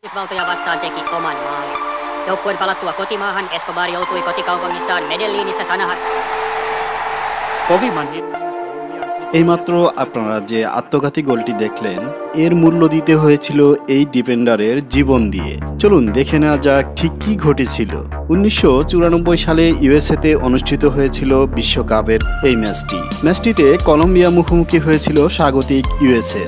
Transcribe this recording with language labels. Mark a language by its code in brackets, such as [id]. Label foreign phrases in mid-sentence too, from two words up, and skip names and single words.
[fi] Yhdysvaltoja vastaan teki oman maalin. Joukkueen palattua kotimaahan Escobar joutui kotikaupungissaan Medellinissä sanahan. kovimman [bn] এইমাত্র আপনারা যে আত্মঘাতী গোলটি দেখলেন এর মূল্য দিতে হয়েছিল এই ডিফেন্ডারের জীবন দিয়ে। চলুন দেখে নেওয়া যাক ঠিক কি ঘটেছিল। 1994 সালে ইউএসএতে অনুষ্ঠিত হয়েছিল বিশ্বকাপের এই ম্যাচটিতে কলম্বিয়া মুখোমুখি হয়েছিল স্বাগতিক ইউএসএর।